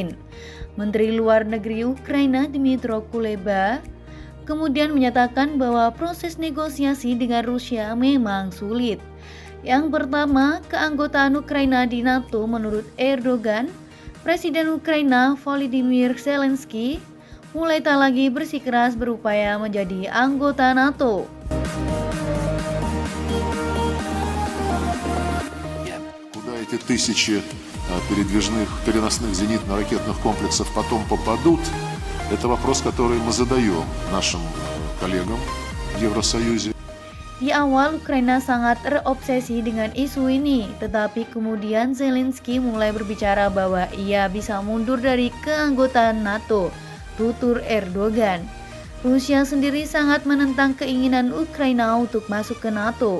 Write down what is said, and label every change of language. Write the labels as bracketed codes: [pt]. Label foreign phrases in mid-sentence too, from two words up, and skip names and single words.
[id] Menteri Luar Negeri Ukraina Dmytro Kuleba kemudian menyatakan bahwa proses negosiasi dengan Rusia memang sulit. Yang pertama, keanggotaan Ukraina di NATO. Menurut Erdogan, Presiden Ukraina Volodymyr Zelensky mulai tak lagi bersikeras berupaya menjadi anggota NATO. [ru] Куда эти тысячи переносных зенитно-ракетных комплексов потом попадут, это вопрос, который мы задаем нашим коллегам в Евросоюзе. [id] Di awal Ukraina sangat terobsesi dengan isu ini, tetapi kemudian Zelensky mulai berbicara bahwa ia bisa mundur dari keanggotaan NATO, tutur Erdogan. Rusia sendiri sangat menentang keinginan Ukraina untuk masuk ke NATO.